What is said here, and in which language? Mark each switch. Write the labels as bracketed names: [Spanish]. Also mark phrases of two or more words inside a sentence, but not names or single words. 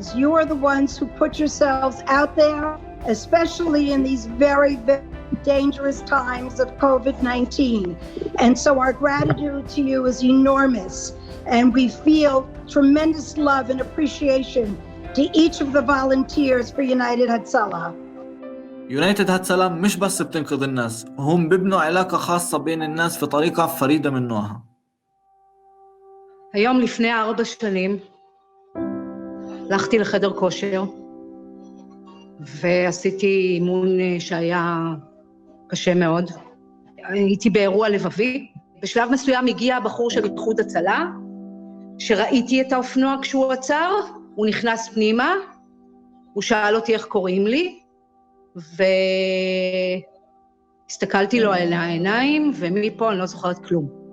[English] You are the ones who put yourselves out there, especially in these very, very dangerous times of COVID-19. And so our gratitude to you is enormous, and we feel tremendous love and appreciation to each of the volunteers for United Hatzalah. [Arabic] يونايتد هاتسلا مش بس بتنقذ الناس، هم بيبنوا علاقة خاصة بين الناس في طريقة فريدة من نوعها. [Hebrew] היום לפני 4 שנים הלכתי לחדר כושר ועשיתי אימון שהיה קשה מאוד. הייתי באירוע לבבי. בשלב מסוים הגיע בחור של איחוד הצלה, שראיתי את האופנוע כשהוא עצר, הוא נכנס פנימה, הוא שאל אותי איך קוראים לי, והסתכלתי לו על העיניים, ומפה אני לא זוכרת כלום.